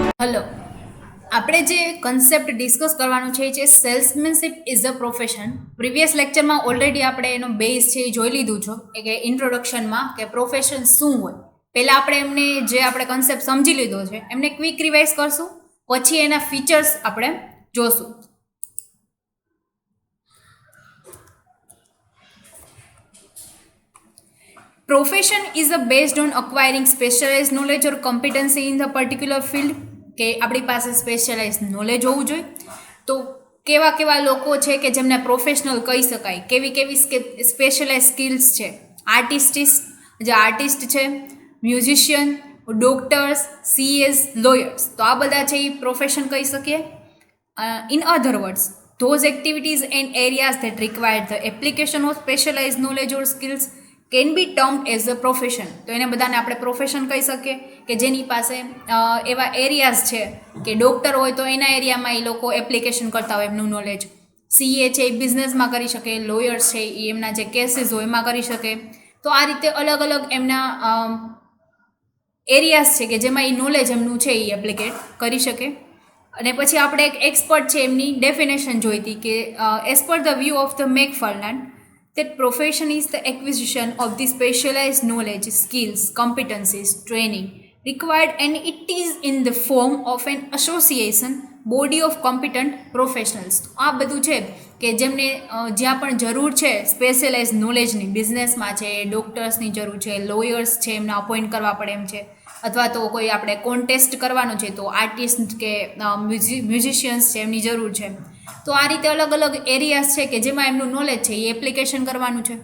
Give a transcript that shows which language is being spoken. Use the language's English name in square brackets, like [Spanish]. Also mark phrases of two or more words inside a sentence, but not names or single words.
[Gujarati] હલો, આપણે જે કન્સેપ્ટ ડિસ્કસ કરવાનું છે એ છે [English] salesmanship is a profession. previous lecture [Gujarati] ઓલરેડી આપણે એનો બેઝ છે એ જોઈ લીધું છે કે ઇન્ટ્રોડક્શનમાં કે પ્રોફેશન શું હોય. પહેલાં આપણે એમને જે આપણે કન્સેપ્ટ સમજી લીધો છે એમને [English] quick revise [Gujarati] કરશું, પછી એના ફીચર્સ આપણે જોશું. [English] Profession is based on acquiring specialized knowledge or competency in the particular field. [Gujarati] કે આપણી પાસે [English] specialise knowledge [Gujarati] હોવું જોઈએ. તો કેવા કેવા લોકો છે કે જેમને પ્રોફેશનલ કહી શકાય, કેવી કેવી [English] specialise skills [Gujarati] છે. આર્ટિસ્ટ છે, [English] musician, doctors, CS, lawyers, [Gujarati] તો આ બધા છે એ પ્રોફેશન કહી શકીએ. [English] in other words, those activities and areas that require the application of specialized knowledge or skills can be termed as a profession. [Gujarati] તો એને બધાને આપણે પ્રોફેશન કહી શકીએ કે જેની પાસે એવા એરિયાઝ છે કે ડૉક્ટર હોય તો એના એરિયામાં એ લોકો એપ્લિકેશન કરતા હોય એમનું નોલેજ. સીએ છે એ બિઝનેસમાં કરી શકે, લોયર્સ છે એ એમના જે કેસીસ હોય એમાં કરી શકે. તો આ રીતે અલગ અલગ એમના એરિયાઝ છે કે જેમાં એ નોલેજ એમનું છે એ એપ્લિકેટ કરી શકે. અને પછી આપણે એક એક્સપર્ટ છે એમની ડેફિનેશન જોઈ હતી કે [English] as per the view of the McFarland, that profession is the acquisition of the specialized knowledge, skills, competencies, training required, and it is in the form of an association, body of competent professionals. [Gujarati] આ બધું છે કે જેમને જ્યાં પણ જરૂર છે [English] specialise knowledge, [Gujarati] બિઝનેસમાં છે, ડૉક્ટર્સની જરૂર છે, લોયર્સ છે એમને અપોઇન્ટ કરવા પડે એમ છે, અથવા તો કોઈ આપણે કોન્ટેસ્ટ કરવાનો છે તો આર્ટિસ્ટ કે મ્યુઝિશિયન્સ છે એમની જરૂર છે. તો આ રીતે અલગ અલગ એરિયાઝ છે કે જેમાં એમનું નોલેજ છે એ એપ્લિકેશન કરવાનું છે.